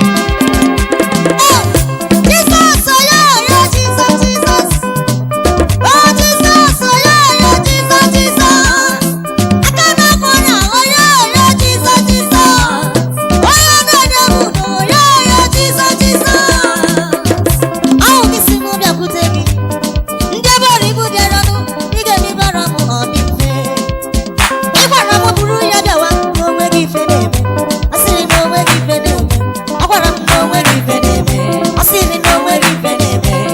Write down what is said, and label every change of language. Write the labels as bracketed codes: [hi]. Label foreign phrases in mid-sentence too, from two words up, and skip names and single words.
[en] Oh, Jesus, oh, yeah, yeah, Jesus, Jesus. Oh, Jesus, oh, yeah, yeah, Jesus, Jesus. [ig] Aka na-akpọ ya, [en] oh, yeah, yeah, Jesus, Jesus. [ig] Onye na-enye m udo, [en] oh, yeah, yeah, Jesus, Jesus. [ig] Ọ bụ gị si m bịakwute gị. Ndị ebe ọrụ ibu bịaranụ, ị ga-eme ibara m ọ dị mfe. Ị gwara m buru ya bịawa, na o nweghị ife na-eme. Ọ sịrị na o nweghị ife na-eme. Ọ gwara m na o nweghị ife na-eme. Ọ sịrị na o nweghị ife na-eme.